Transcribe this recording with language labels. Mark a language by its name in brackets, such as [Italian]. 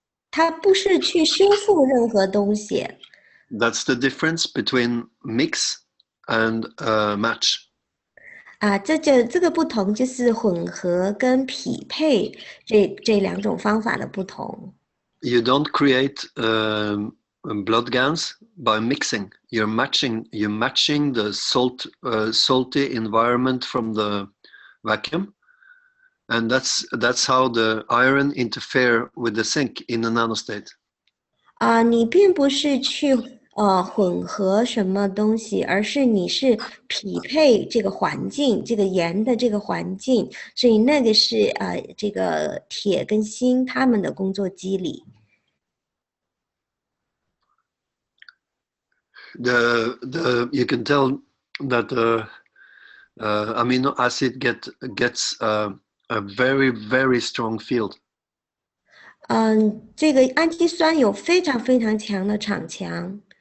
[Chinese] 它不是去修复任何东西。 [English] That's the difference between mix and match. [Chinese] 这个不同就是混合跟匹配这两种方法的不同。 [English] You don't create blood GANs by mixing. You're matching the salty environment from the vacuum, and that's how the iron interfere with the zinc in a nanostate. [Chinese] 你并不是去混合什么东西，而是你是匹配这个环境，这个盐的这个环境，所以那个是这个铁跟锌它们的工作机理。 [English] You can tell that the amino acid gets a very very strong field. [Chinese] 这个氨基酸有非常非常强的场强。